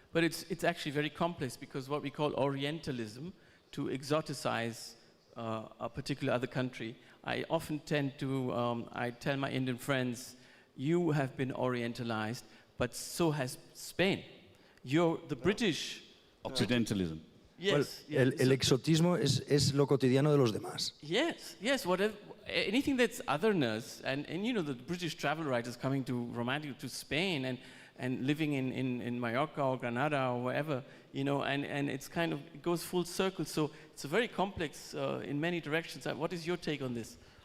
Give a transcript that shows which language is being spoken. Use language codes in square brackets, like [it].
[en] But it's actually very complex, because what we call Orientalism, to exoticize a particular other country, I often tend to, I tell my Indian friends, you have been Orientalized, but so has Spain. You're the British. Occidentalism. Yes. [es] Well, el exotismo es lo cotidiano de los demás. [en] Yes, whatever, anything that's otherness, and you know, the British travel writers coming to Spain and living in Mallorca or Granada or wherever, you know, and it's kind of, it goes full circle. So it's a very complex in many directions. What is your take on this?